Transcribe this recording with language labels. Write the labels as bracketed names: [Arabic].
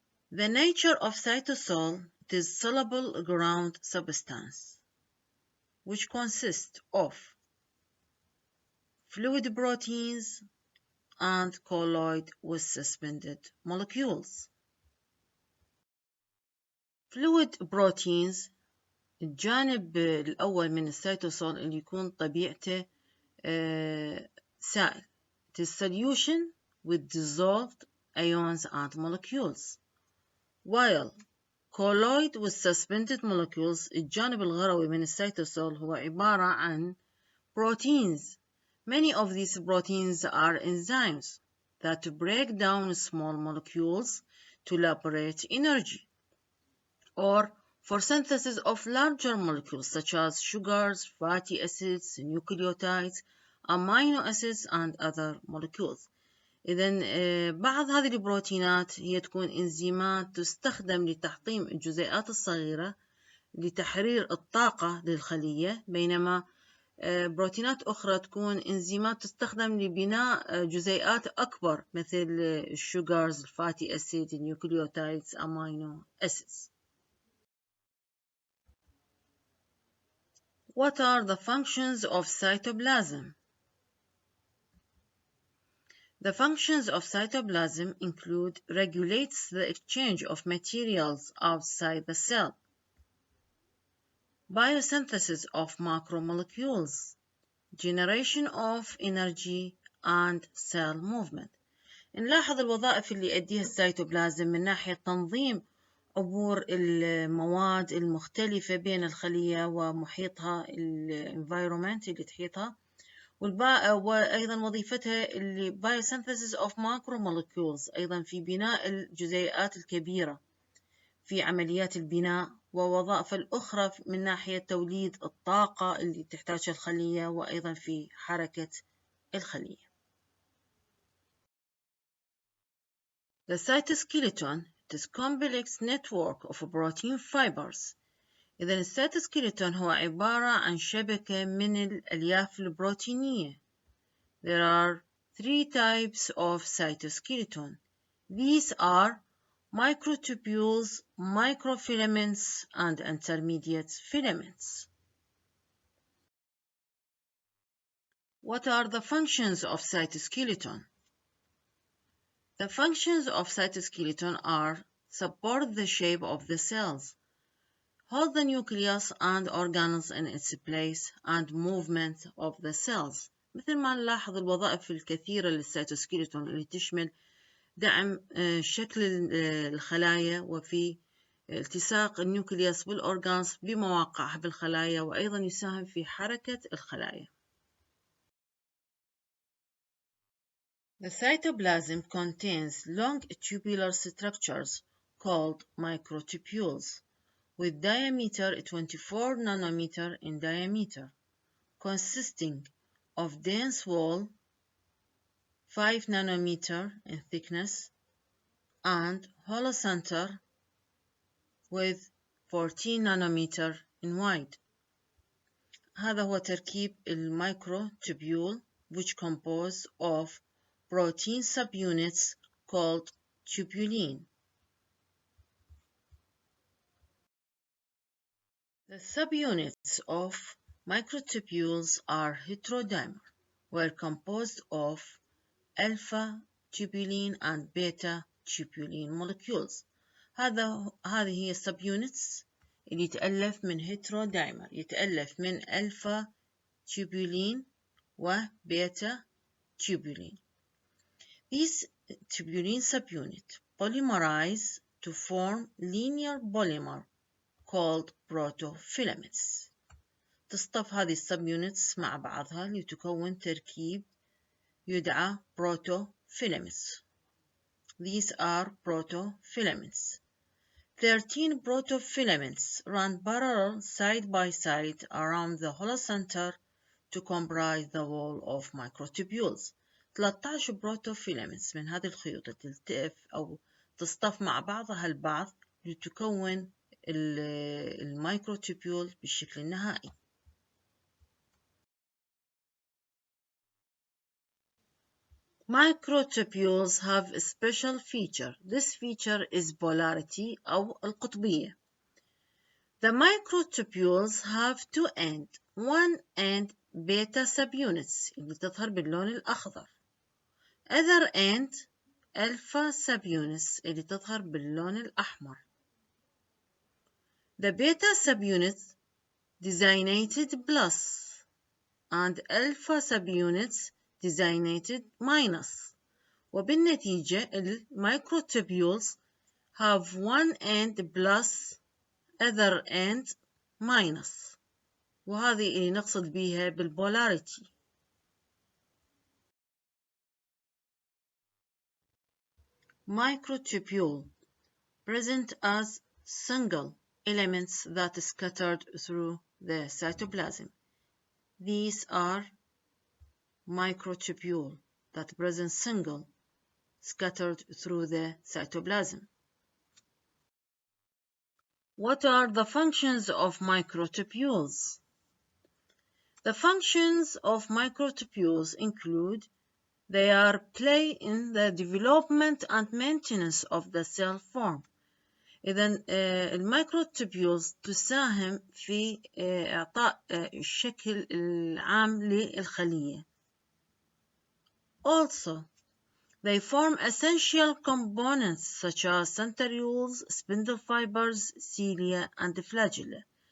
[English] The nature of cytosol is soluble ground substance, which consists of fluid proteins and colloid with suspended molecules. Fluid proteins [Arabic] الجانب الأول من السيتوسول اللي يكون طبيعته سائل. [English] It is solution with dissolved ions and molecules. While colloid with suspended molecules [Arabic] الجانب الغروي من السيتوسول هو عبارة عن proteins. [English] Many of these proteins are enzymes that break down small molecules to liberate energy, or for synthesis of larger molecules such as sugars, fatty acids, nucleotides, amino acids, and other molecules. [Arabic] إذن بعض هذه البروتينات هي تكون إنزيمات تستخدم لتحطيم الجزيئات الصغيرة لتحرير الطاقة للخلية، بينما بروتينات أخرى تكون إنزيمات تستخدم لبناء جزيئات أكبر مثل الشوغرز، الفاتي أسيد، النيوكليوتايدز، أمينو أسيدز. [English] What are the functions of cytoplasm? The functions of cytoplasm include regulates the exchange of materials outside the cell, biosynthesis of macromolecules, generation of energy and cell movement. [Arabic] نلاحظ الوظائف اللي يؤديها السيتوبلازم من ناحية تنظيم عبور المواد المختلفة بين الخلية ومحيطها الانفايرومنت اللي تحيطها، وأيضا وظيفتها اللي [English] biosynthesis of macromolecules [Arabic] أيضا في بناء الجزيئات الكبيرة في عمليات البناء، ووظائف الأخرى من ناحية توليد الطاقة اللي تحتاجها الخلية وأيضا في حركة الخلية. [English] The cytoskeleton is a complex network of protein fibers. [Arabic] إذن السيتوسكيلتون هو عبارة عن شبكة من الألياف البروتينية. [English] There are three types of cytoskeleton. These are microtubules, microfilaments, and intermediate filaments. What are the functions of cytoskeleton? The functions of cytoskeleton are support the shape of the cells, hold the nucleus and organelles in its place, and movement of the cells. [Arabic] مثل ما نلاحظ الوظائف الكثيرة للسيتوسكيلتون اللي تشمل دعم شكل الخلايا وفي التصاق النيوكليوس بالأورغانز بمواقعها بالخلايا، وأيضا يساهم في حركة الخلايا. [English] The cytoplasm contains long tubular structures called microtubules with diameter 24 nanometer in diameter, consisting of dense wall 5 nanometer in thickness and hollow center with 14 nanometer in wide. [Arabic] هذا هو تركيب الميكروتوبيول, [English] which compose of protein subunits called tubulin. The subunits of microtubules are heterodimer, were composed of alpha tubulin and beta tubulin molecules. [Arabic] هذه هي [English] subunits [Arabic] اللي يتألف من هيترودايمر، يتألف من ألفا تيوبولين وبيتا تيوبولين. [English] These tubulin subunits polymerize to form linear polymer called protofilaments. [Arabic] تصطف هذه السبيونتس مع بعضها لتكون تركيب يدعى protofilaments. [English] These are protofilaments. 13 protofilaments run parallel side by side around the hollow center to comprise the wall of microtubules. [Arabic] 13 بروتوفيلامنتس من هذه الخيوط تلتف أو تصطف مع بعضها البعض لتكون الميكروتوبيول بالشكل النهائي. [English] Microtubules have a special feature. This feature is polarity [Arabic] أو القطبية. [English] The microtubules have two ends. One end beta subunits [Arabic] اللي تظهر باللون الأخضر. [English] Other end alpha subunits [Arabic] اللي تظهر باللون الأحمر. [English] The beta subunits designated plus and alpha subunits designated minus. [Arabic] وبالنتيجة الميكروتوبيولز [English] have one end plus other end minus. [Arabic] وهذه اللي نقصد بيها بالبولاريتي. [English] Microtubule present as single elements that scattered through the cytoplasm. These are microtubule that present single scattered through the cytoplasm. What are the functions of microtubules? The functions of microtubules include they are play in the development and maintenance of the cell form. [Arabic] إذن الميكروتوبيولز تساهم في إعطاء الشكل العام للخلية. [English] Also, they form essential components such as centrioles, spindle fibers, cilia, and flagella.